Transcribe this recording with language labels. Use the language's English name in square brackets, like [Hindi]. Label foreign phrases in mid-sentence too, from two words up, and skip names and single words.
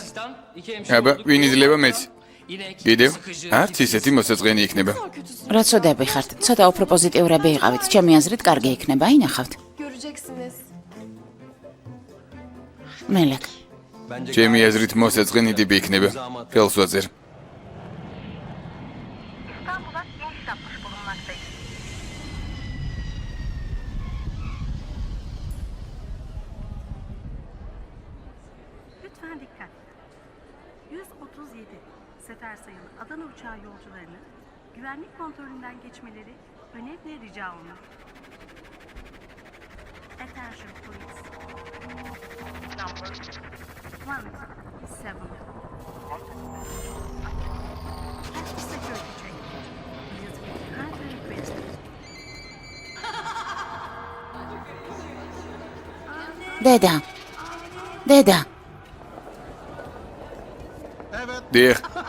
[Georgian] აბა, ვინ იძლევა მეც? კიდევ? არც ისეთი მოსაწყენი იქნება. რა წოდები ხართ? ცოტა უფრო პოზიტიურები იყავით. ჩემი აზრით კარგი იქნება, ინახავთ. მელეკ. ჩემი აზრით მოსაწყენი ტიპი იქნება. ხელს ვაწერ. [Turkish] Lütfen dikkat. 137 sefer sayılı Adana uçağı yolcularının güvenlik kontrolünden geçmeleri önemli rica olunur. [English] Attention please. Number 17. Security check. Please be kindly requested. [Turkish] Anne! [Georgian] დედა. დედა. დიახ.